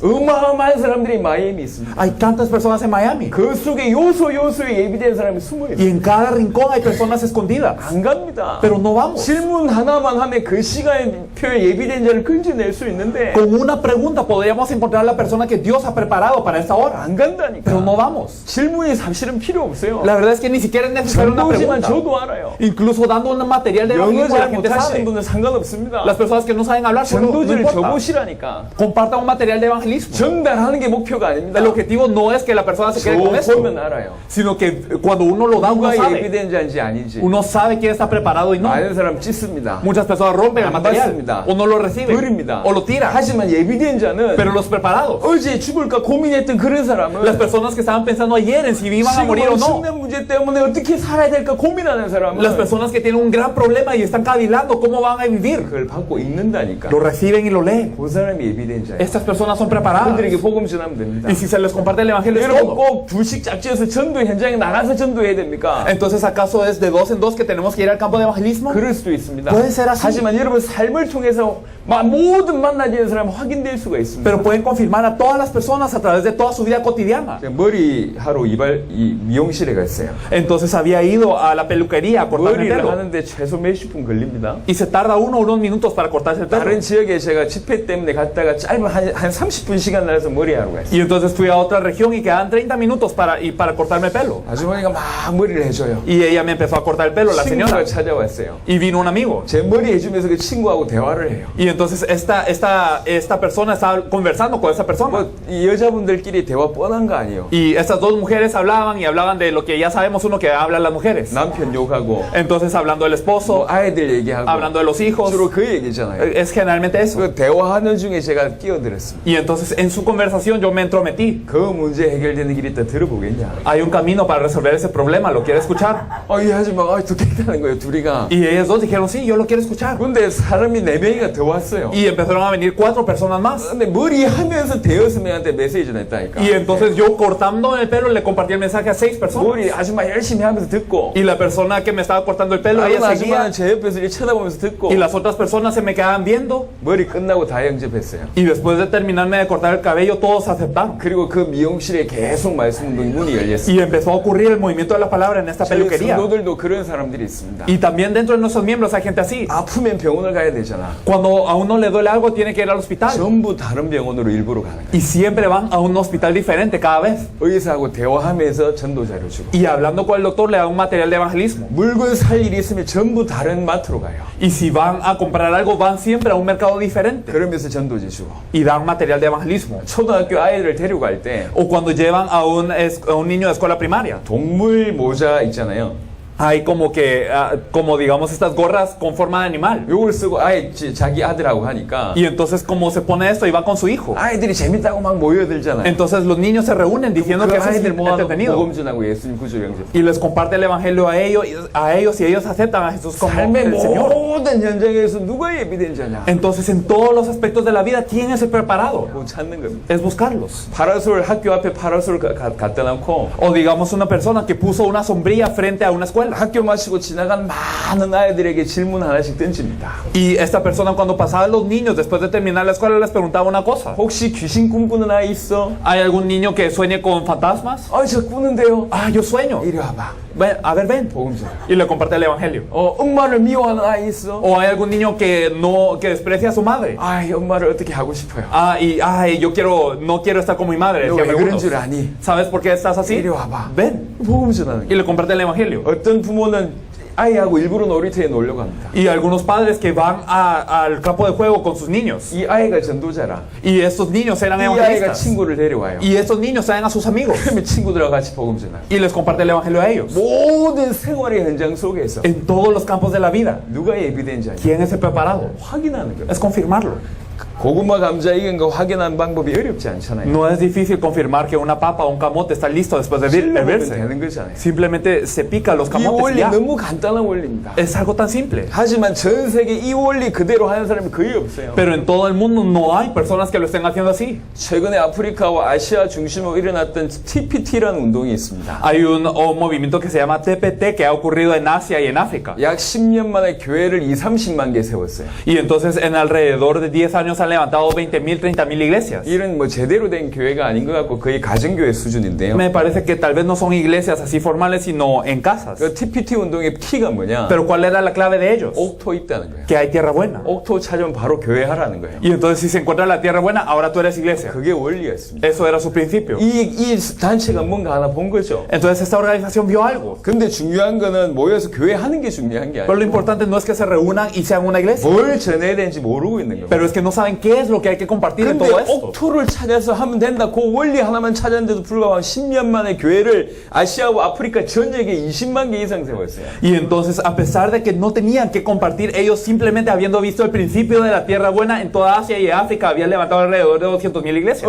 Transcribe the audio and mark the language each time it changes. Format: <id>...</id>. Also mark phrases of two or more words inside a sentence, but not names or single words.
<ko>어마어마한 사람들이 마이애미 있습니다.</ko> <es>Hay tantas personas en Miami.</es> <ko>그 속에 요소에 예비된 사람이 숨어</ko> <es>Y</es> <ko>있어요.</ko> <es>en cada rincón hay personas escondidas.</es> <ko>안 갑니다.</ko> <es>Pero no vamos.</es> <ko>질문 하나만 하면 그 시간표에 예비된 자를 건져낼 수 있는데</ko> <es>Con una pregunta podríamos encontrar a la persona que Dios ha preparado para esta hora.</es> <ko>안 간다니까.</ko> <es>Pero no vamos.</es> <ko>질문이 사실은 필요 없어요.</ko> <es>La verdad es que ni siquiera es necesaria una</es> <ko>전도지만</ko> <es>pregunta.</es> <ko>저도 알아요.</ko> <es>Incluso dando un material de</es> <ko>영어</ko> <es>evangelismo, la</es> <ko>잘</ko> <es>gente</es> <ko>못하시는</ko> <es>sabe.</es> <ko>분은 상관없습니다.</ko> <es>Las personas que no saben hablar, solo no</es> <ko>전도지를</ko> <es>importa.</es> <ko>줘보시라니까.</ko> <es>Compartan un material de evangelismo.</es> <ko>전달하는 게 목표가 아닙니다.</ko> <es>El objetivo no es que la persona se quede con</es> <ko>저</ko> <es>esto,</es> <ko>보면 알아요.</ko> <es>sino que cuando uno lo da, uno</es> <ko>누가</ko> <es>sabe.</es> <ko>예비된 자인지 아닌지.</ko> <es>Uno sabe quién está preparado y no.</es> <ko>많은 사람 찢습니다.</ko> <es>Muchas personas rompen el</es> <ko>안</ko> <es>material</es> <ko>받습니다.</ko> <es>o no lo reciben</es> <ko>버립니다.</ko> <es>o lo tiran.</es> <ko>하지만 예비된 자는</ko> <es>Pero los preparados,</es> <ko>어제 죽을까 고민했던 그런 사람은</ko> <es>las personas que estaban pensando ayer en si iban a morir o</es> <ko>지금</ko> <es>no,</es> <ko>숙면 문제 때문에 어떻게 살아야 될까 고민하는 사람은</ko> <es>las personas que tienen un gran problema y están cavilando cómo van a vivir,</es> <ko>그걸 받고 읽는다니까.</ko> <es>lo reciben y lo leen.</es> <ko>그 사람이 예비된 자예요.</ko> <es>Estas personas son preparadas.</es> <ko>그들에게 복음 전하면 됩니다.</ko> <es>Y si se les comparte el evangelio es</es> <ko>여러분</ko> <es>todo.</es> <ko>꼭 둘씩 짝지어서 전도 현장에 나가서 전도해야 됩니까?</ko> <es>Entonces, ¿acaso es de dos en dos que tenemos que ir al campo de evangelismo?</es> <ko>그럴 수도 있습니다.</ko> <es>puede ser así.</es> <ko>하지만 여러분 삶을 통해서 모든 만나지는 사람 확인될 수가 있습니다.</ko> <es>Pero pueden confirmar a todas las personas a través de toda su vida cotidiana.</es> <ko>제가 머리 하러 미용실에 갔어요.</ko> <es>Entonces había ido a la peluquería a cortarme el</es> <ko>머리를</ko> <es>pelo.</es> <ko>하는데 최소 몇십 분 걸립니다.</ko> <es>Y se tarda uno o unos minutos para cortarse el pelo.</es> <ko>다른 지역에 제가 집회 때문에 갔다가 짧은 한 30분 시간 나서 머리 하러 갔어요.</ko> <es>Y entonces fui a otra región y quedaban 30 minutos para cortarme el pelo.</es> <ko>아주머니가 막 머리를 해줘요.</ko> <es>Y ella me empezó a cortar el pelo, la señora.</es> <ko>친구가 찾아왔어요.</ko> <es>Y vino un amigo.</es> <ko>제 머리 해주면서 그 친구하고 대화를 해요.</ko> <es>Y entonces esta persona estaba conversando con esa persona.</es> <ko>이 여자분들끼리 대화 뻔한 거 아니에요.</ko> <es>Y estas dos mujeres hablaban y hablaban de lo que ya sabemos uno que hablan las mujeres.</es> <ko>남편 욕하고</ko> <es>Entonces hablando del esposo,</es> <ko>아이들 얘기하고</ko> <es>hablando de los hijos,</es> <ko>주로 그 얘기잖아요.</ko> <es>es generalmente eso.</es> <ko>그 대화하는 중에 제가 끼어들었습니다.</ko> <es>Y entonces en su conversación yo me entrometí.</es> <ko>그 문제 해결되는 길이 있다 들어보겠냐?</ko> <es>Hay un camino para resolver ese problema, ¿lo quiere escuchar?</es> <ko>이 아줌마가 듣겠다는 거예요, 둘이가.</ko> <es>Y ellos dos dijeron, sí, yo lo quiero escuchar.</es> <ko>근데 사람이 4명이가 더 왔어요.</ko> <es>Y empezaron a venir 4 personas más.</es> <ko>근데 머리 하면서 대여섯 명한테 메시지를 했다니까.</ko> <es>Y entonces yo cortando el pelo le compartí el mensaje a 6 personas.</es> <ko>머리 아줌마 열심히 하면서 듣고</ko> <es>Y la persona que me estaba cortando el pelo,</es> <ko>다른</ko> <es>ella seguía.</es> <ko>아줌마는 제 옆에서 이렇게 쳐다보면서 듣고</ko> <es>Y las otras personas se me quedaban viendo.</es> <ko>머리 끝나고 다 영접했어요.</ko> <es>Y después de terminarme de cortar el cabello, todos aceptaron.</es> <ko>그리고 그 미용실에 계속 말씀 문이 열렸어요.</ko> <es>Y empezó a ocurrir el movimiento de la palabra en esta</es> <ko>저희</ko> <es>peluquería.</es> <ko>성도들도 그런 사람들이 있습니다.</ko> <es>Y también dentro de nuestros miembros hay gente así.</es> <ko>아프면 병원을 가야 되잖아.</ko> <es>Cuando a uno le duele algo, tiene que ir al hospital.</es> <ko>전부 다른 병원으로 일부러 가는 거예요.</ko> <es>Y siempre van a un hospital diferente cada vez.</es> <ko>의사하고 대화하면서 전도 자료 주고.</ko> <es>Y hablando con el doctor, le da un material de evangelismo.</es> <ko>물건 살 일이 있으면 전부 다른 마트로 가요.</ko> <es>Y si van a comprar algo, van siempre a un mercado diferente.</es> <ko>그러면서 전도지 주고.</ko> <es>Y dan material de evangelismo.</es> <ko>초등학교 아이를 데려갈 때</ko> <es>O cuando llevan a un niño de escuela primaria.</es> <ko>동물 모자 있잖아요.</ko> <es>Hay como que, como digamos estas gorras con forma de animal.</es> <ko>요걸 쓰고 자기 아들하고 하니까</ko> <es>Y entonces como se pone esto y va con su hijo.</es> <ko>아이들이 재밌다고 막 모여들잖아요.</ko> <es>Entonces los niños se reúnen diciendo</es> <ko>그</ko> <es>que eso es</es> <ko>아이들 모아놓고</ko> <es>entretenido.</es> <ko>복음 전하고 예수님 구주 영접.</ko> <es>Y les comparte el evangelio a ellos y ellos aceptan a Jesús como</es> <ko>삶의</ko> <es>el Señor.</es> <ko>모든 현장에서 누가 예비된 자냐?</ko> <es>Entonces en todos los aspectos de la vida, ¿quién es el preparado?</es> <ko>뭐 찾는 겁니다.</ko> <es>Es buscarlos.</es> <ko>파라솔 학교 앞에 파라솔 갖다 놓고</ko> <es>O digamos una persona que puso una sombrilla frente a una escuela.</es> <ko>학교 마치고 지나간 많은 아이들에게 질문 하나씩 던집니다.</ko> <es>Y esta persona cuando pasaba a los niños después de terminar la escuela les preguntaba una cosa.</es> <ko>혹시 귀신 꿈꾸는 아이 있어?</ko> <es>¿Hay algún niño que sueñe con fantasmas?</es> <ko>저 꾸는데요.</ko> <es>Ah, yo sueño.</es> <ko>이리 와봐.</ko> <es>Ven, a ver, ven.</es> <ko>복음 전해.</ko> <es>Y le comparte el evangelio.</es> <ko>엄마를 미워하는 아이 있어?</ko> <es>O hay algún niño que desprecia a su madre.</es> <ko>엄마를 어떻게 하고 싶어요?</ko> <es>Yo no quiero estar como mi madre.</es> <ko>너</ko> <es>decían</es> <ko>왜 그런</ko> <es>algunos.</es> <ko>줄 아니?</ko> <es>¿Sabes por qué estás así?</es> <ko>이리 와봐.</ko> <es>Ven.</es> <ko>복음 전하는</ko> <es>Y le comparte el evangelio.</es> <ko>어떤 부모는 아이하고 일부러 놀이터에 놀러 갑니다.</ko> <es>Y algunos padres que van al campo de juego con sus niños.</es> <ko>이 아이가 전도자라.</ko> <es>Y estos niños eran</es> <ko>이 아이가</ko> <es>evangelistas.</es> <ko>친구를 데려와요.</ko> <es>Y estos niños traen a sus amigos.</es> <ko>그러면 친구들하고 같이 복음 전하고.</ko> <es>Y les comparte el evangelio a ellos.</es> <ko>모든 생활의 현장 속에서</ko> <es>En todos los campos de la vida.</es> <ko>누가 예비된지</ko> <es>¿Quién es el preparado?</es> <ko>확인하는 거예요.</ko> <es>Es confirmarlo.</es> <ko>고구마 감자 익은 거 확인하는 방법이 어렵지 않잖아요.</ko> <es>No es difícil confirmar que una papa o un camote está listo después de</es> <ko>실력하면</ko> <es>verse.</es> <ko>되는 거잖아요.</ko> <es>Simplemente se pica los</es> <ko>이</ko> <es>camotes y</es> <ko>원리</ko> <es>ya.</es> <ko>너무 간단한 원리입니다.</ko> <es>Es algo tan simple.</es> <ko>하지만 전 세계 이 원리 그대로 하는 사람이 거의 없어요.</ko> <es>Pero en todo el mundo no hay personas que lo estén haciendo así.</es> <ko>최근에 아프리카와 아시아 중심으로 일어났던 TPT라는 운동이 있습니다.</ko> <es>Hay un movimiento que se llama TPT que ha ocurrido en Asia y en África.</es> <ko>약 10년 만에 교회를 30만 개 세웠어요.</ko> <es>Y entonces en alrededor de 10 años han levantado 20,000, 30,000 iglesias.</es> <ko>이런 뭐 제대로 된 교회가 아닌 것 같고 거의 가정교회 수준인데요.</ko> <es>Me parece que tal vez no son iglesias así formales, sino en casas.</es> <ko>그 TPT 운동의 키가 뭐냐?</ko> <es>Pero ¿cuál era la clave de ellos?</es> <ko>옥토 있다는 거예요.</ko> <es>Que hay tierra buena.</es> <ko>옥토 찾으면 바로 교회 하라는 거예요.</ko> <es>Y entonces si se encuentra la tierra buena, ahora tú eres iglesia.</es> <ko>그게 원리였습니다.</ko> <es>Eso era su principio.</es> <ko>이 단체가 뭔가 하나 본 거죠.</ko> <es>Entonces esta organización vio algo.</es> <ko>근데 중요한 거는 모여서 교회 하는 게 중요한 게</ko> <es>Pero lo</es> <ko>아니고</ko> <es>importante no es que se reúnan y sean una iglesia.</es> <ko>뭘 전해야 되는지 모르고 있는 겁니다.</ko> <es>Pero es que no saben qué es lo que hay que compartir en</es> <ko>근데</ko> <es>todo esto.</es> <ko>옥토를 찾아서 하면 된다. 그 원리 하나만 찾았는데도 불구하고 10년 만에 교회를 아시아와 아프리카 전역에 20만 개 이상 세웠어요.</ko> <es>Y entonces, a pesar de que no tenían que compartir, ellos simplemente habiendo visto el principio de la tierra buena en toda Asia y África, habían levantado alrededor de 200,000 iglesias.</es>